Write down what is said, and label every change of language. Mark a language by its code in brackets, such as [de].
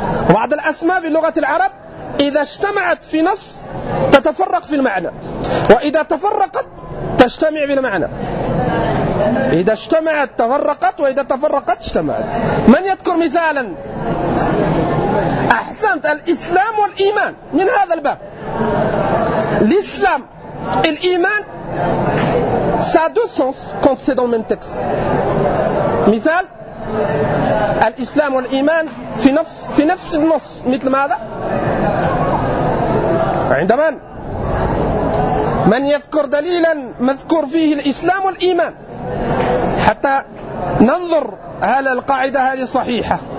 [ar] بعض الأسماء في لغة العرب إذا اجتمعت في نص تتفرق في المعنى، وإذا تفرقت تجتمع في المعنى. إذا اجتمعت تفرقت، وإذا تفرقت اجتمعت. من يذكر مثالا؟ أحسنت. الإسلام والإيمان من هذا الباب. [fr] الإسلام الإيمان ça a deux sens quand c'est dans le même texte. [ar] مثال الإسلام والإيمان في نفس النص مثل ماذا؟ عندما من يذكر دليلا مذكور فيه الإسلام والإيمان حتى ننظر هل القاعدة هذه صحيحة.